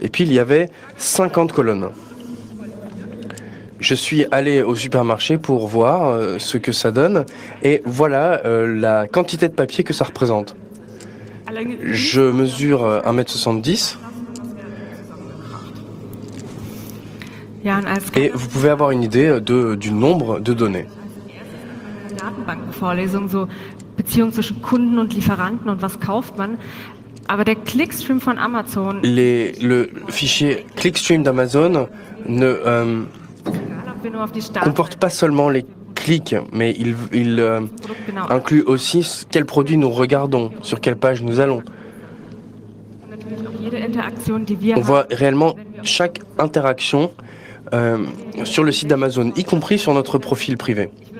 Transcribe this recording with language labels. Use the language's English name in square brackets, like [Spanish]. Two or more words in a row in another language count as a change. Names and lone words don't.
[French] Et puis, il y avait 50 colonnes. Je suis allé au supermarché pour voir ce que ça donne. Et voilà la quantité de papier que ça représente. Je mesure 1,70 m. Et vous pouvez avoir une idée du nombre de données. [German] Datenbankenvorlesung, so Beziehung zwischen Kunden und Lieferanten und was kauft man. Aber der Clickstream von Amazon. [French] Le fichier Clickstream d'Amazon ne comporte pas seulement les clics, mais il inclut aussi quels produits nous regardons, sur quelle page nous allons. On voit réellement chaque interaction sur le site d'Amazon, y compris sur notre profil privé.